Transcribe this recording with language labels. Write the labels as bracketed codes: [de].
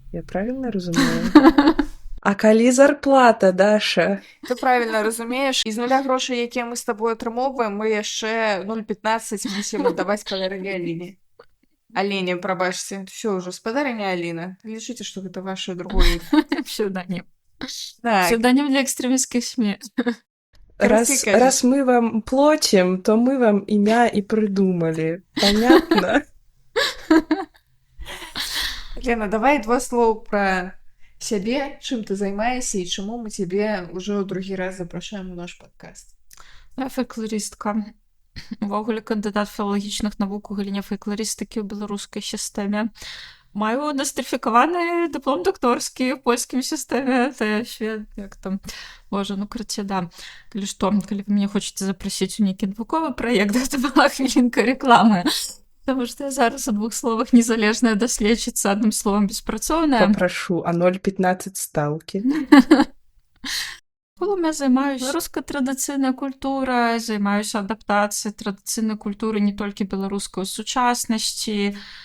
[ru] Я правильно разумею? [be] А калі зарплата, Даша? [ru] Ты правильно разумееш. [be] І з нуля грошай, якія мы з табой атрымоўваем, мы яшчэ 0,15 мусім аддаваць спадарыне Аліне. Алене, прабачце. Всё ўжо, спадарыня Аліна. Лічыце, што гэта ваше другое [ru] Псевдоним. Так. Псевдоним для экстремистских СМИ. Раз мы вам платим, то мы вам имя и придумали. Понятно? [be] Лена, давай два слова пра сябе, чым ты займаешся і чаму мы цябе ўжо ў другі раз запрашаем у наш падкаст. [ru] Я фольклористка. [be] Увогуле кандыдат філалагічных навук у галіне фольклорыстыкі ў беларускай сістэме. Маю нострыфікаваны дыплом докторскі ў польскім сістэме. Это яшчэ, як там, боже, ну карацей, да. Калі што, калі вы мяне хочаце запрасіць у нейкі навуковы праект, гэта была хвілінка рэкламы. Таму што я зараз у двух словах незалежная даследчыца, адным словам беспрацоўная. Попрошу, а 0,15 стаўкі? Я займаюся беларускай традыцыйнай культурай, займаюся адаптацыяй традыцыйнай культуры не толькі беларускай сучаснасці.